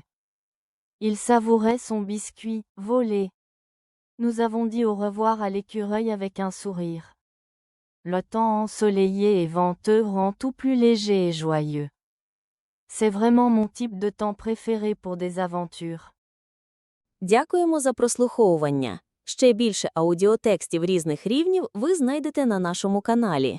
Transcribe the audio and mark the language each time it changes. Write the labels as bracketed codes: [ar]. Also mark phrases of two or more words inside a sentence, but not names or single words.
[fr] Il savourait son biscuit, volé. Nous avons dit au revoir à l'écureuil avec un sourire. Le temps ensoleillé et venteux rend tout plus léger et joyeux. C'est vraiment mon type de temps préféré pour des aventures. [uk] Дякуємо за прослуховування. Ще більше аудіотекстів різних рівнів ви знайдете на нашому каналі.